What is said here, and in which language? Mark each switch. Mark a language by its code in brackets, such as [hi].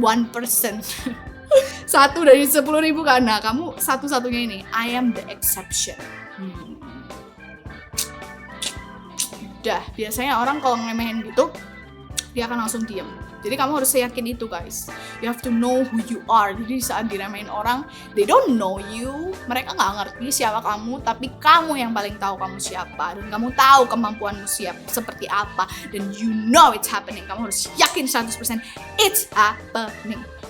[id] 1 dari 10.000 karena kamu satu-satunya ini. [en] I am the exception. [id] Udah, biasanya orang kalau ngemehin gitu, dia akan langsung diam. Jadi kamu harus yakin itu guys. [en] You have to know who you are. [id] Jadi saat diremehin orang, [en] they don't know you. [id] Mereka gak ngerti siapa kamu, tapi kamu yang paling tahu kamu siapa. Dan kamu tahu kemampuanmu seperti apa. [en] Dan you know it's happening. [id] Kamu harus yakin [en] 100% it's happening.